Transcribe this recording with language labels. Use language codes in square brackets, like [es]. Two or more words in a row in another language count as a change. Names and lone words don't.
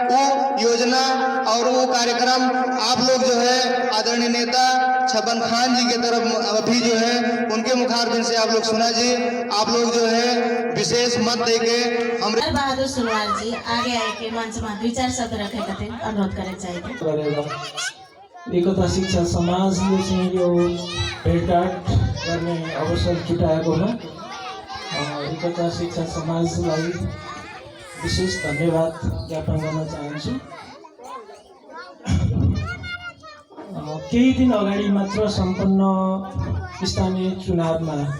[bho] वो योजना और वो कार्यक्रम आप लोग जो है आदरणीय नेता छब्बन खान जी के तरफ अभी जो है उनके मुखारबिन से आप लोग सुना जी। आप लोग जो है विशेष मत देके हम बहादुर सुनवार जी आगे आए के मंच में 2-4 शब्द रखे खातिर अनुरोध करे चाहिए। [ne] एकता शिक्षा समाजले चाहिँ यो भेटघाट गर्ने अवसर जुटाएको हो। एकता शिक्षा समाजलाई विशेष धन्यवाद ज्ञापन गर्न चाहन्छु। केही दिन अगाडि मात्र सम्पन्न स्थानीय चुनावमा